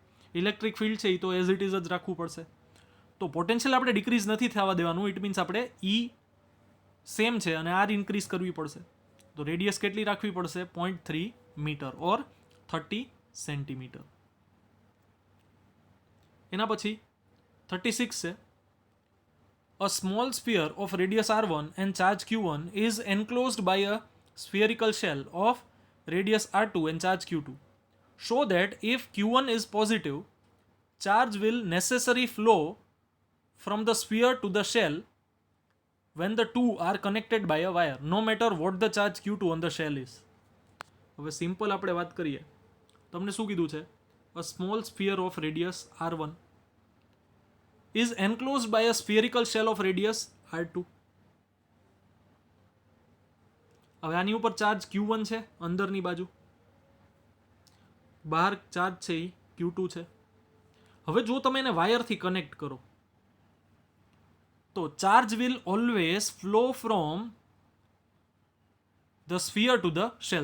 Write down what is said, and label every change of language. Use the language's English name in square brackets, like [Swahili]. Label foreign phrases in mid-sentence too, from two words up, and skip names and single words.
[Gujarati] ઇલેક્ટ્રિક ફિલ્ડ છે એ તો [English] as it is [Gujarati] જ રાખવું પડશે. તો પોટેન્શિયલ આપણે ડિક્રીઝ નથી થવા દેવાનું. [English] it means [Gujarati] આપણે સેમ છે અને આર ઇન્ક્રીઝ કરવી પડશે. તો રેડિયસ કેટલી રાખવી પડશે? 0.3 મીટર ઓર 30 સેન્ટીમીટર. એના પછી 36 છે. [English] A small sphere of radius r1 and charge q1 is enclosed by a spherical shell of radius r2 and charge q2. Show that if q1 is positive, charge will necessarily flow from the sphere to the shell when the two are connected by a wire, no matter what the charge q2 on the shell is. [Gujarati] હવે સિમ્પલ આપણે વાત કરીએ. તમને શું કીધું છે? [English] A small sphere of radius r1 is enclosed by a spherical shell of radius r2. [Gujarati] હવે આની ઉપર ચાર્જ q1 છે અંદરની બાજુ, બહાર ચાર્જ છે એ q2 છે. હવે જો તમે એને વાયરથી કનેક્ટ કરો તો [English] charge will always flow from the sphere to the shell.